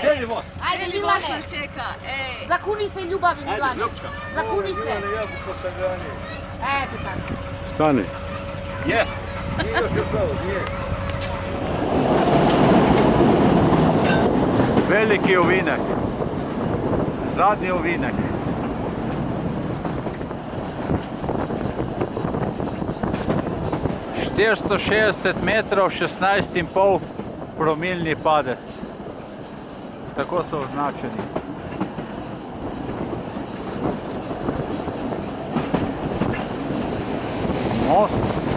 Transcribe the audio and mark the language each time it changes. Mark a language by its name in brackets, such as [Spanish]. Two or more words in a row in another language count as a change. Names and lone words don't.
[Serbian] Cijeli voz. Ajde, Cijeli voz Milane, nas čeka. Ej. zakuni se ljubavi, Milane. Zakuni se. Eto tako. Stani. Je. Nije još malo, nije. [Slovenian] Veliki ovinek. Zadnji ovinek. ...460 metrov, 16,5 promilni padec. Tako so označeni. Most.